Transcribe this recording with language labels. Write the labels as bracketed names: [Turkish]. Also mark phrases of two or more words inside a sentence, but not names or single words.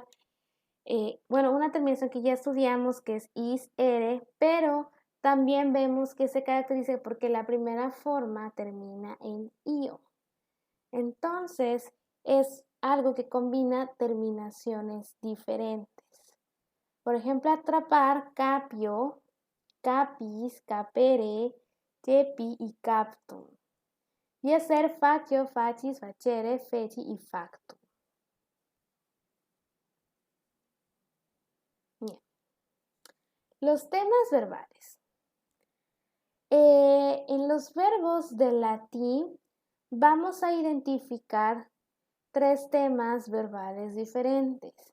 [Spanish] Una terminación que ya estudiamos que es is, ere, pero también vemos que se caracteriza porque la primera forma termina en io. Entonces, es algo que combina terminaciones diferentes. Por ejemplo, atrapar, [Latin] capio, capis, capere, cepi y captum. [Spanish] Y hacer [Latin] facio, facis, facere, feci y factum. [Spanish] Los temas verbales. En los verbos del latín vamos a identificar 3 temas verbales diferentes.